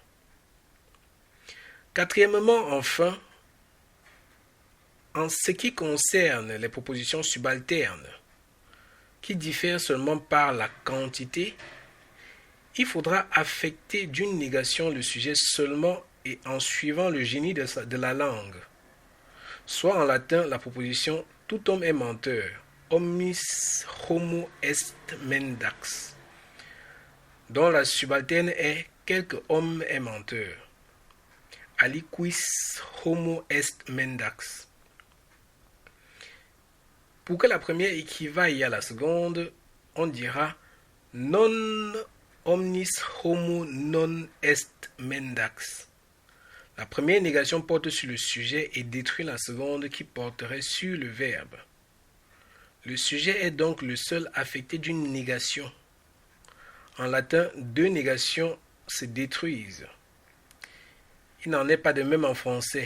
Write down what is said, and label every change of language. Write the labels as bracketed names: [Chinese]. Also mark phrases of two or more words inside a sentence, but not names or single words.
[French] Quatrièmement, enfin, en ce qui concerne les propositions subalternes, qui diffèrent seulement par la quantité, il faudra affecter d'une négation le sujet seulement et en suivant le génie de la langue. Soit en latin la proposition « tout homme est menteur » [Latin] omnis homo est mendax, [French] dont la subalterne est « quelque homme est menteur » [Latin] aliquis homo est mendax. [French] Pour que la première équivaille à la seconde, on dira « [Latin] non omnis homo non est mendax ». [French] La première négation porte sur le sujet et détruit la seconde qui porterait sur le verbe. Le sujet est donc le seul affecté d'une négation. En latin, deux négations se détruisent. Il n'en est pas de même en français.